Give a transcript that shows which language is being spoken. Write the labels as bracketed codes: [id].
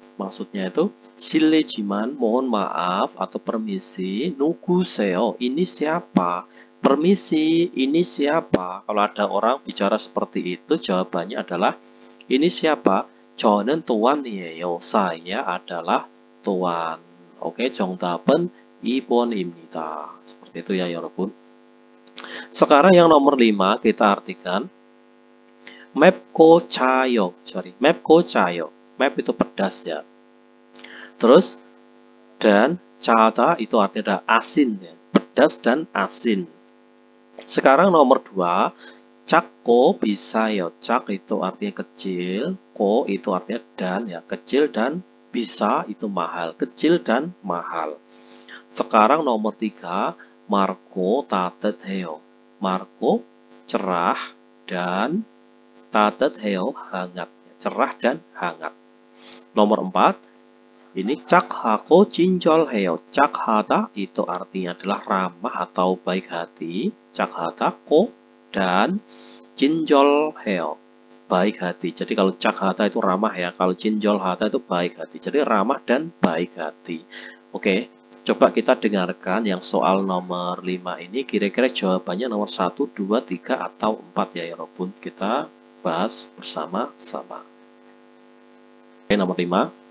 [id] Maksudnya itu 실례지만 mohon maaf atau permisi, [ko] 누구세요? [id] Ini siapa? Permisi, ini siapa? Kalau ada orang bicara seperti itu, jawabannya adalah ini siapa? [ko] 저는 또한이에요. [id] Saya adalah tuan. [ko] Oke, 정답은 2번입니다. [id] Seperti itu ya, 여러분. Sekarang yang nomor 5 kita artikan [ko] 맵고 짜요. [id] 맵고 짜요. Map itu pedas ya. Terus dan 짜다 itu artinya asin ya. Pedas dan asin. Sekarang nomor 2, [ko] 작고 비싸요. [id] 작 itu artinya kecil, ko itu artinya dan ya, kecil dan bisa itu mahal, kecil dan mahal. Sekarang nomor 3, [ko] 맑고 따뜻해요. [id] 맑고 cerah dan 따뜻해요 hangat, cerah dan hangat. Nomor 4, ini [ko] 착하고 친절해요. [id] 착하다 itu artinya adalah ramah atau baik hati. 착하다고 dan 친절해요. Baik hati. Jadi kalau 착하다 itu ramah ya. Kalau 친절하다 itu baik hati. Jadi ramah dan baik hati. Oke, coba kita dengarkan yang soal nomor 5 ini. Kira-kira jawabannya nomor 1, 2, 3, atau 4 ya, Robun. Kita bahas bersama-sama. Oke, nomor 5.